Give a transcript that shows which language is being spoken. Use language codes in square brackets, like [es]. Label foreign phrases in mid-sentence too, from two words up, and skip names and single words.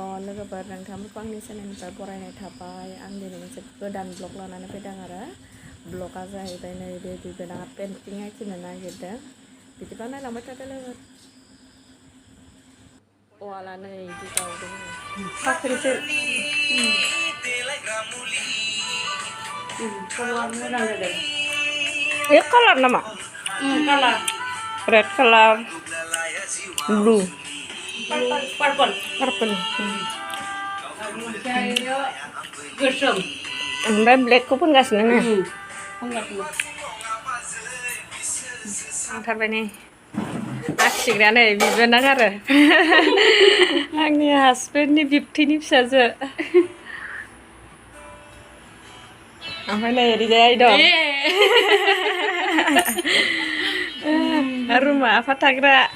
[brx] लोगोफोर नोंथांमोनखौ आंनि चेनेलनिफ्राय बरायनाय थाबाय आं दिनै मोनसे गोदान ब्लग लानानै फैदों आरो ब्लगा जाहैबाय नैबे बिबोनाङा पेन्टिं आखिनो नागिरदों बिदिबा नायलांबाय थादो लोगो वाला नै बिदि गावदों फाखोरिसो ये कालार नामा कालार [en] red color blue [brx] पर्पल पर्पल गोसोम ओमफ्राय ब्लेकखौ फोनगासिनो नो थांथारबाय नै आखिग्राया नै बिबोनां आरो आंनि हासबेन्डनि बिबथैनि फिसाजो ओमफ्राय नै ओरैजाय आइ दं रुमा आफा थाग्रा